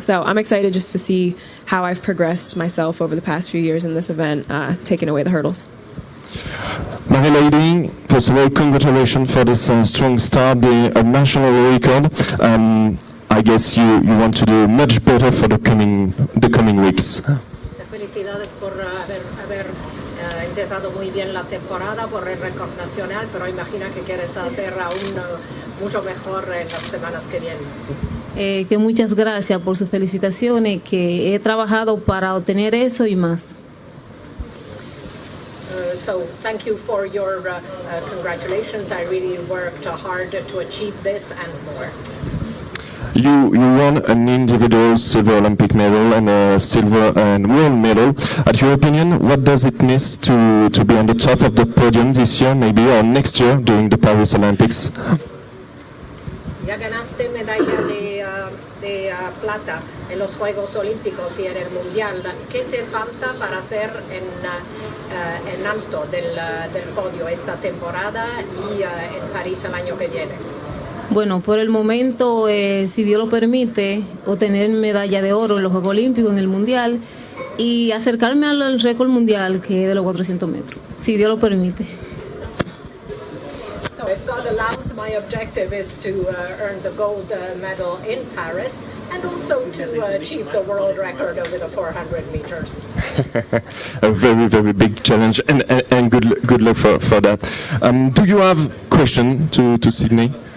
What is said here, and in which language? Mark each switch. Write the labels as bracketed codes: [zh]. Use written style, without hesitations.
[en] So I'm excited just to see how I've progressed myself over the past few years in this event, taking away the hurdles. Marileidy, first of all, congratulations for this strong start, the national record. I guess you want to do much better for the coming weeks. [es] Felicidades por haber empezado muy bien la temporada por el récord nacional, pero imagina que quieres hacer aún mucho mejor en las semanas que vienen. Que muchas gracias por sus felicitaciones, que he trabajado para obtener eso y más. [en] So thank you for your congratulations. I really worked hard to achieve this and more. You won an individual silver Olympic medal and a silver and world medal. At your opinion, what does it miss to be on the top of the podium this year, maybe, or next year during the Paris Olympics? [es] Ya ganaste medalla de plata en los Juegos Olímpicos y en el Mundial. ¿Qué te falta para hacer en alto del podio esta temporada y en París el año que viene? Bueno, por el momento, si Dios lo permite, obtener medalla de oro en los Juegos Olímpicos, en el Mundial, y acercarme al récord mundial, que es de los 400 metros, si Dios lo permite. [en] So if God allows, my objective is to earn the gold medal in Paris and also to achieve the world record over the 400 meters. A very, very big challenge, and good luck for that. Do you have a question to Sydney?